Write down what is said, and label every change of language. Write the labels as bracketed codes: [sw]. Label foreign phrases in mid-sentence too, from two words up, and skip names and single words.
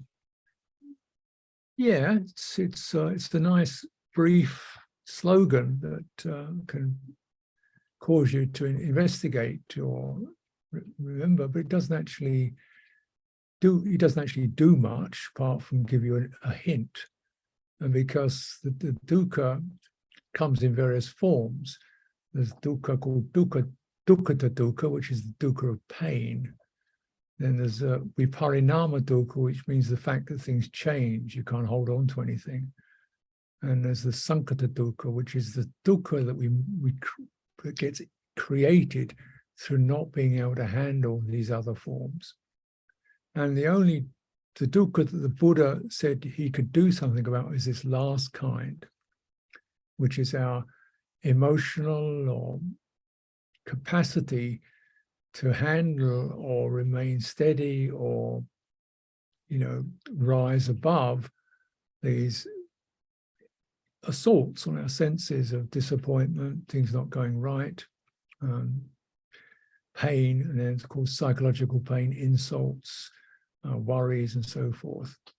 [en] Yeah, it's a nice, brief slogan that can cause you to investigate or remember, but it doesn't actually do much apart from give you a hint. And because the dukkha comes in various forms, there's dukkha called [pi] dukkha dukkha, [en] which is the dukkha of pain. Then there's [pi] viparinama dukkha, [en] which means the fact that things change, you can't hold on to anything. And there's the [pi] sankata dukkha, [en] which is the dukkha that gets created through not being able to handle these other forms. And the dukkha that the Buddha said he could do something about is this last kind, which is our emotional or capacity to handle or remain steady or, you know, rise above these assaults on our senses of disappointment, things not going right, pain, and then of course psychological pain, insults, worries, and so forth.